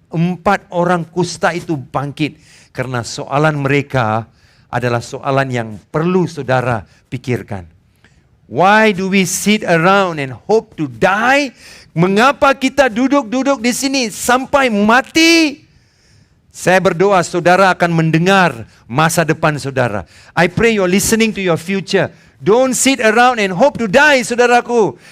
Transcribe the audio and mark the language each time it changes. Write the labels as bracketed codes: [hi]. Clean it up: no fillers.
[ms] 4 orang kusta itu bangkit karena soalan mereka adalah soalan yang perlu saudara pikirkan. [en] Why do we sit around and hope to die? [ms] Mengapa kita duduk-duduk di sini sampai mati? Saya berdoa saudara akan mendengar masa depan saudara. [en] I pray you're listening to your future. Don't sit around and hope to die, saudaraku.